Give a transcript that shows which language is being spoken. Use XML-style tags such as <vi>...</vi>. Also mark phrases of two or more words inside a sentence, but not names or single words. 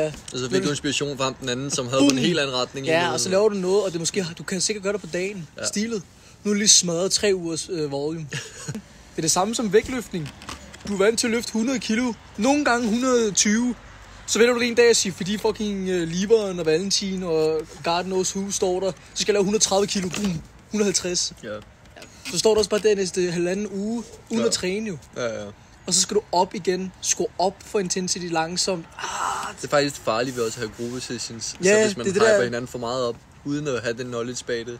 <da>Og så fik du inspiration fra ham den anden, som havde på en helt anden retning. Ja, og så laver du noget, og det måske, du kan sikkert gøre det på dagen. Ja. Stilet. Nu er det lige smadret 3 ugers volume. Det er det samme som vægtløftning. Du er vant til at løfte 100 kilo. Nogle gange 120. Så vælger du en dag at sige, fordi fucking Liveren og Valentin og</da> <en>God knows who</en> <da>står der, så skal jeg lave 130 kilo. Boom. 150. Ja. Så står der også bare der næste halvanden uge, uden at træne jo. Ja. Og så skal du op igen, skrue op for intensity langsomt. Det er faktisk farligt ved også at have</da> <en>group sessions.</en> <da>Ja, så hvis man det hyper der hinanden for meget op, uden at have den knowledge bag det,</da>